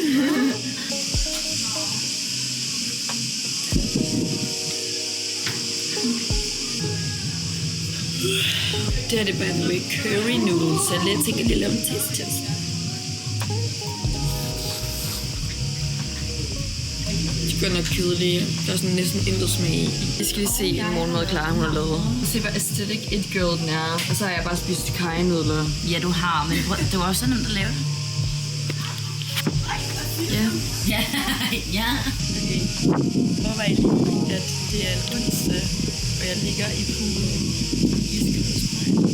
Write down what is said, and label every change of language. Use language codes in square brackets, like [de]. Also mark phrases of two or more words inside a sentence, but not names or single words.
[da] Det her det er bare med [en] curry noodles, [da] så jeg lidt tænker lidt om taste. De er godt nok kedelige. Der er sådan næsten intet smag i. Jeg skal lige se en morgenmad Clara, hun har lavet. Se, hvor [en] aesthetic it girl [da] den er. Og så har jeg bare spist kajnudler. Ja, du har, men det var også sådan, at lave det. Ja. Ja. Okay. Overvej lige, at det er en onsdag, og jeg ligger i poolen. I skal huske mig.